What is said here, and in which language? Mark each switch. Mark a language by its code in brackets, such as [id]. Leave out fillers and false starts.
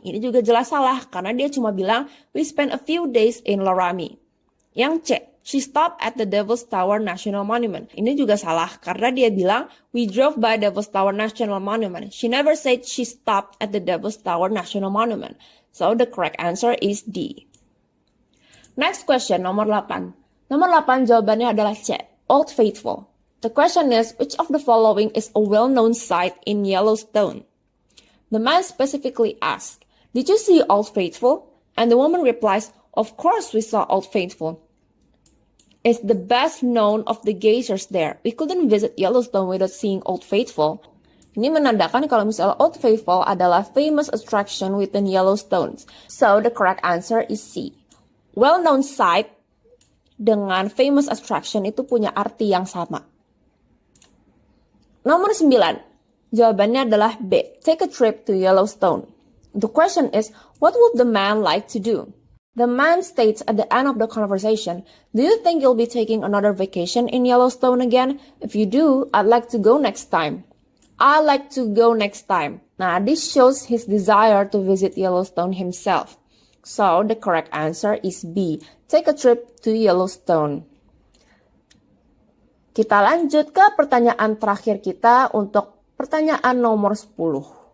[id] Ini juga jelas salah, karena dia cuma bilang, [en] "We spent a few days in Laramie." [id] Yang C, [en] she stopped at the Devil's Tower National Monument. [id] Ini juga salah, karena dia bilang, [en] "We drove by Devil's Tower National Monument." She never said she stopped at the Devil's Tower National Monument. So the correct answer is D. Next question, [id] nomor 8. Nomor 8 jawabannya adalah C, Old Faithful. [en] The question is, which of the following is a well-known site in Yellowstone? The man specifically asked, "Did you see Old Faithful?" And the woman replies, "Of course we saw Old Faithful. It's the best known of the geysers there. We couldn't visit Yellowstone without seeing Old Faithful." [id] Ini menandakan kalau misalnya Old Faithful adalah [en] famous attraction within Yellowstone. So the correct answer is C. Well-known site [id] dengan famous attraction itu punya arti yang sama. Nomor 9, jawabannya adalah B, [en] take a trip to Yellowstone. The question is, what would the man like to do? The man states at the end of the conversation, "Do you think you'll be taking another vacation in Yellowstone again? If you do, I'd like to go next time." "I'd like to go next time." Nah, this shows his desire to visit Yellowstone himself. So, the correct answer is B, take a trip to Yellowstone. [id] Kita lanjut ke pertanyaan terakhir kita untuk pertanyaan nomor 10.